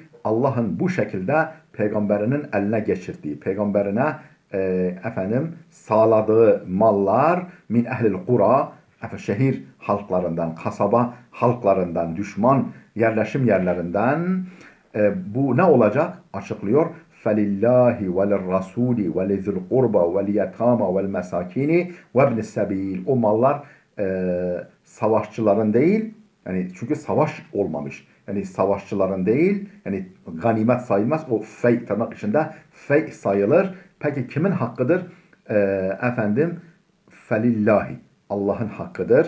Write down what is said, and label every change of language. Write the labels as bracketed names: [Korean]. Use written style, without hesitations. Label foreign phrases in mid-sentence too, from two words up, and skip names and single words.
[Turkish] Allah'ın bu şekilde peygamberinin eline geçirdiği, peygamberine sağladığı mallar [Arabic] من أهل القرى, [Turkish] şehir halklarından, kasaba halklarından, düşman yerleşim yerlerinden, bu ne olacak? Açıklıyor. [Arabic] فَلِلَّهِ وَلِلرَّسُولِ وَلِذِي الْقُرْبَى وَالْيَتَامَى وَالْمَسَاكِينِ وَابْنِ السَّبِيلِ. [Turkish] O mallar savaşçıların değil, yani çünkü savaş olmamış. Yani savaşçıların değil, yani ganimet sayılmaz. O fey, tırnak içinde fey sayılır. Peki kimin hakkıdır? Felillahi, Allah'ın hakkıdır.